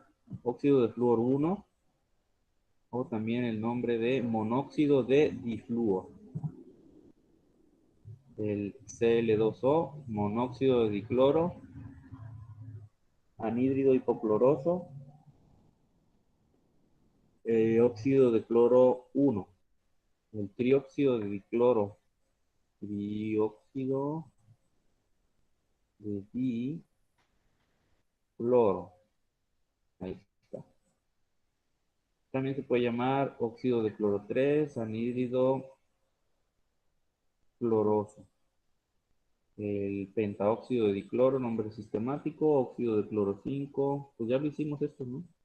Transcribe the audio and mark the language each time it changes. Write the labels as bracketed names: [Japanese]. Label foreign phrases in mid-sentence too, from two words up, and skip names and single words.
[Spanish] Óxido de flúor 1, o también el nombre de monóxido de difluor. El Cl2O, monóxido de dicloro, anhídrido hipocloroso, óxido de cloro 1. El trióxido de dicloro, trióxido de dicloro. Ahí está. También se puede llamar óxido de cloro 3, anhídrido cloroso. El pentaóxido de dicloro, nombre sistemático, óxido de cloro 5, pues ya lo hicimos esto, ¿no?